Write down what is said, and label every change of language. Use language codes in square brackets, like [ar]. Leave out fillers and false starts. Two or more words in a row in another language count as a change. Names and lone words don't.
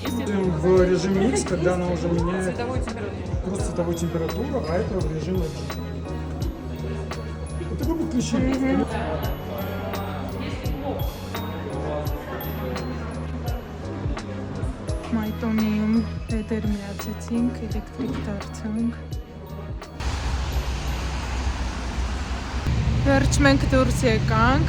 [ru] Если В режиме X, когда она уже меняет цветовую температуру. просто цветовую температуру, а это в режиме H. Это вы подключили. [hy] Մայտոնիում լեդեր միացեցինք, էլեկտրիկ դարձանք։ Վերջ մենք դուրս եկանք,